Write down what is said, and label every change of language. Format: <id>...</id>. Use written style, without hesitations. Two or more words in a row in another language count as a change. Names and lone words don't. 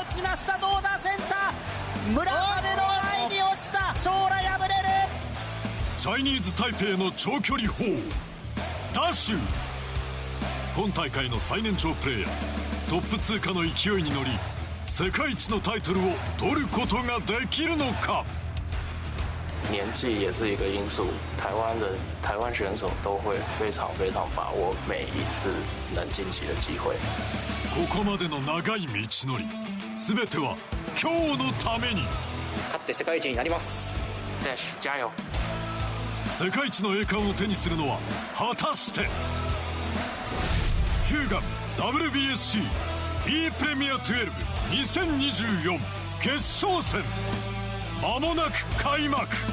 <ja>打ちました、どうだ、センター村上の前に落ちた、将来敗れる。チャイニーズ台北の長距離砲ダッシュ。今大会の最年長プレイヤー、トップ通過の勢いに乗り世界一のタイトルを取ることができるのか。</ja> <zh>年纪也是一个因素，台湾选手都会非常把握每一次能晋级的机会。</zh> <ja>ここまでの長い道のり、全ては今日のために。勝って世界一になります。ダッシュ加油。世界一の栄冠を手にするのは果たしてHUGAN WBSC ePremier12 2024決勝戦、間もなく開幕。</ja>